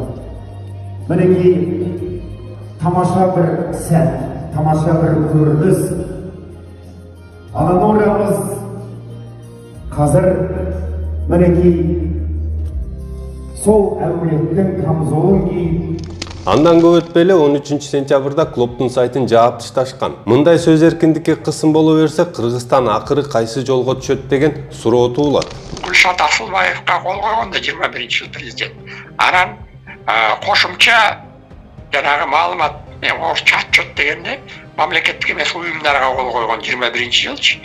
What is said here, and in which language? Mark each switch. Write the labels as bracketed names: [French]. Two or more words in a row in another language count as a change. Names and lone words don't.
[Kazakh] Мінекей тамаша бір сәт, тамаша бір көрініс. Ананориямыз қазір мінекей сол әулеттің камзолын киіп [Kyrgyz] Андан көп өтпөй 13 сентябрда клубтун сайтын жаап ташташкан. Мындай сөз эркиндикке кысым боло берсе, Кыргызстан акыры кайсы жолго түшөт деген суроо туулат. Гүлшат Асылбаевга кол койгондо 21-жыл президент. Анан кошумча жанагы маалымат, орусча отчет дегенде мамлекеттик эмес уюмдарга кол койгон 21-жылчы.